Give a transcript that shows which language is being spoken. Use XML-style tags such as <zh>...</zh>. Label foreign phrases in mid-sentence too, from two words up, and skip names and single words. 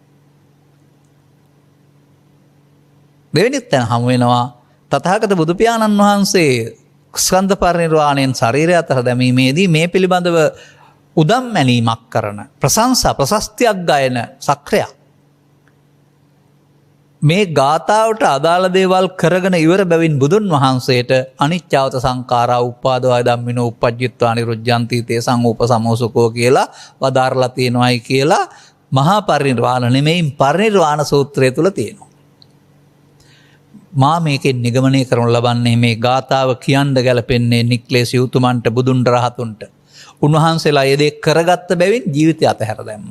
<si>දෙවෙනි තැන හමු වෙනවා තථාගත බුදු පියාණන් වහන්සේ ස්කන්ධ පරිනිර්වාණයෙන් ශරීරය අතර දැමීමේදී මේ පිළිබඳව උදම් මැනීමක් කරන ප්‍රශංසා ප්‍රශස්තියක් ගයන සක්‍රියා මේ ගාථාවට අදාළ දේවල් කරගෙන ඉවර බැවින් බුදුන් වහන්සේට</si> <pi>අනිච්චවත සංඛාරා උපාදවය ධම්මිනෝ uppajjittva niruddhanti තේසං උපසමෝසුකෝ</pi> <si>කියලා වදාරලා තියෙනවායි කියලා මහා පරිනිර්වාණ නෙමෙයි පරිනිර්වාණ සූත්‍රය තුල තියෙනවා. මා මේකෙන් නිගමනය කරනු ලබන්නේ මේ ගාථාව කියන්න ගැලපෙන්නේ නික්ලේශ යුතුමන්ට බුදුන් රහතුන්ට. උන්වහන්සේලා ඒ දේ කරගත්ත බැවින් ජීවිතය අතහැර දැම්මා.</si>